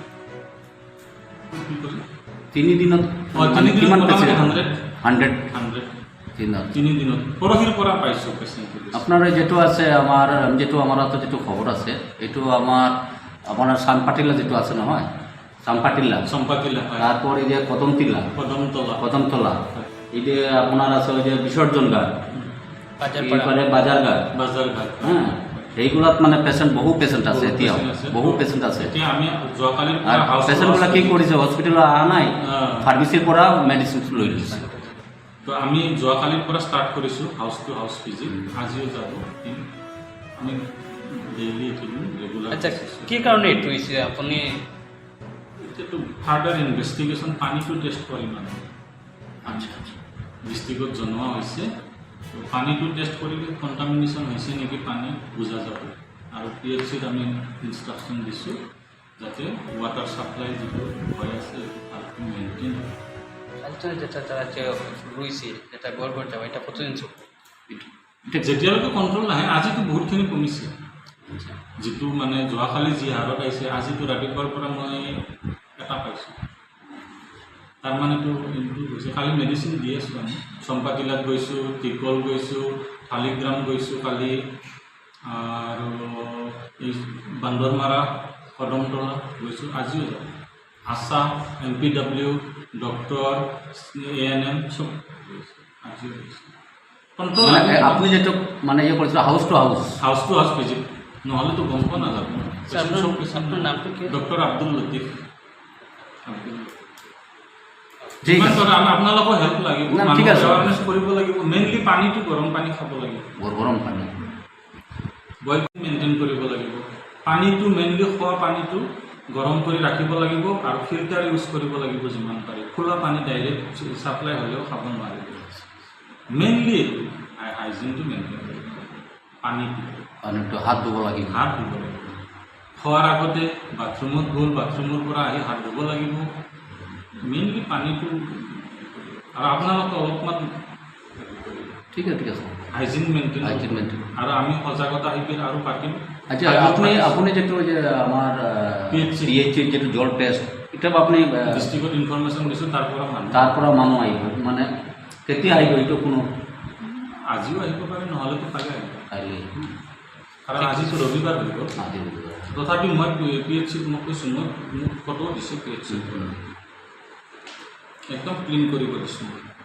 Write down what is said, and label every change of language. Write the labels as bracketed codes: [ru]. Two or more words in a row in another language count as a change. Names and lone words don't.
[as] কি কৰি 3 দিনত তিনি কিমান দিনত পেচেণ্ট? 100 100 দিনত। 3 দিনত পৰহিৰ পৰা পাইছোঁ পেচেণ্ট। [bn] আপনার যেটো আছে আমার তো যেটো খবর আছে এটো আপনার সানপাটিলা যেটো আছে নহয়, সানপাটিলা চম্পাতিলা তারপর এই যে কদমতলা কদমতলা এই যে আপনার আছে ওই যে বিসর্জন ঘাট, এইপারে বাজার ঘাট, [as] বাজাৰঘাট। হ্যাঁ এইগুলাত মানে বহু পেশেন্ট আছে, এতিয়াও বহু পেশেন্ট আছে। এতিয়া আমি যোৱাকালিৰ আর পৰা হাউচ পেশেন্টগুলা কি কৰিছে হসপিটাল অহা নাই, ফার্মেসির পৰা মেডিসিন লৈ লৈছে। তো আমি যোৱাকালিৰ পৰা ষ্টাৰ্ট কৰিছোঁ [en] house to house visit. [as] আজিও যাব আমি [en] daily regular. [as] আচ্ছা কি কাৰণে এইটো হৈছে আপুনি? এতিয়াতো [en] further investigation [as] পানীটো টেষ্ট কৰিম মানে। আচ্ছা আচ্ছা ডিষ্ট্ৰিক্টত জনোৱা হৈছে, তো পানীটো টেষ্ট কৰিলে কণ্টামিনেশ্যন হৈছে নেকি পানী বুজা যাব। আৰু PHCত আমি ইনষ্ট্ৰাকশ্যন দিছোঁ যাতে [en] water supply [as] যিটো হৈ আছে তাতো মেইনটেইন হয়। [bn] আলোচনা যেটা তারা যে রয়েছে যেটা গড়গড় যাওয়া এটা কতদিন চলবে? [as] যেতিয়ালৈকে কণ্ট্ৰল নাহে, আজিতো বহুতখিনি কমিছে। যিটো মানে যোৱাকালি যি হাৰত আহিছে, আজিতো ৰাতিপুৱাৰ পৰা মই এটা পাইছোঁ। তাৰমানেতো ইম্প্ৰুভ হৈছে। কালি মেডিচিন দি আছোঁ আমি, চম্পাতিলাত গৈছোঁ, টিকল গৈছোঁ, শালিগ্ৰাম গৈছোঁ কালি, আৰু এই বান্দৰমাৰা কদমতলা গৈছোঁ, আজিও যাব। আশা, MPW, ডক্টৰ, ANM চব গৈছে, আজিও গৈছে। কণ্ট্ৰল [bn] মানে আপনি যেটো মানে ইয়ে করেছিল [en] house to house house to house visit, [as] নহ'লেতো গম পোৱা নাযাব। [bn] আপনার নামটো কি? [as] ডক্টৰ আব্দুল লতিফ। ঠিক যিমান আছে পাৰে আপোনালোকৰ হেল্প লাগিব, না, ঠিক আছে। এৱাৰনেছ কৰিব লাগিব। মেইনলি পানীটো গৰম পানী খাব লাগিব, গরম পানি [en] boil maintain [as] কৰিব লাগিব। পানীটো মেইনলি খোৱা পানীটো গৰম কৰি ৰাখিব লাগিব আৰু [en] filter use [as] কৰিব লাগিব যিমান পাৰে। খোলা পানী [en] direct supply [as] হ'লেও খাব নোৱাৰিব। মেইনলি এইটো হাইজিনটো মেইনটেইন কৰিব লাগিব। পানীটো হাত ধুব লাগিব। হাত ধুব লাগিব। খোৱাৰ আগতে বাথৰুমত গ'ল, বাথৰুমৰ পৰা আহি হাত ধুব লাগিব। মেইনলি পানীটো, আৰু আপোনালোকে অলপমান ঠিক আছে [en] hygiene maintain hygiene maintain. [as] আৰু আমি সজাগতা শিবিৰ আৰু পাতিম। [bn] আচ্ছা আপনি যেটো যে আমার PHC যেটো জল টেস্ট এটা আপনি [as] ডিষ্ট্ৰিক্টত ইনফৰমেশ্যন দিছোঁ, তাৰ পৰা মানুহ তারপর মানুষ আহিব মানে কেতিয়া আহিব এইটো কোনো আজিও আহিব পাৰে, নহ'লেতো কালি আহিব। আহিলে কাৰণ আজিতো ৰবিবাৰ হৈ গ'ল। আজি তথাপি মই PHCত মই কৈছোঁ, মোক ফটো দিছোঁ PHCত, একদম ক্লিন কৰিব দিছোঁ।